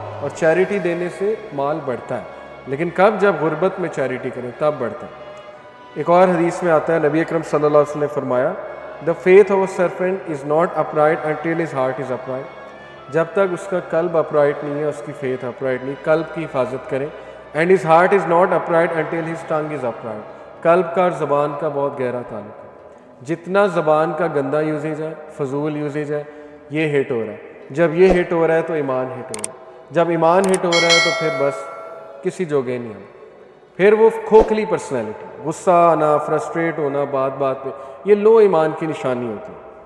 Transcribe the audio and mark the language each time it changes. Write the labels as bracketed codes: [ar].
[ur] اور چیریٹی دینے سے مال بڑھتا ہے, لیکن کب؟ جب غربت میں چیریٹی کریں تب بڑھتا ہے. ایک اور حدیث میں آتا ہے نبی اکرم صلی اللہ علیہ وسلم نے فرمایا [en] the faith of a servant is not upright until his heart is upright. [ur] جب تک اس کا قلب اپرائٹ نہیں ہے اس کی فیتھ اپرائٹ نہیں. قلب کی حفاظت کریں. [en] and his heart is not upright until his tongue is upright. [ur] قلب کا اور زبان کا بہت گہرا تعلق ہے. جتنا زبان کا گندہ یوزیج ہے, فضول یوزیج ہے, یہ ہٹ ہو رہا ہے. جب یہ ہٹ ہو رہا ہے تو ایمان ہٹ ہو رہا ہے. جب ایمان ہٹ ہو رہا ہے تو پھر بس کسی جوگے نہیں ہم. پھر وہ کھوکھلی پرسنالٹی, غصہ آنا, فرسٹریٹ ہونا بات بات پہ, یہ لو ایمان کی نشانی ہوتی ہے.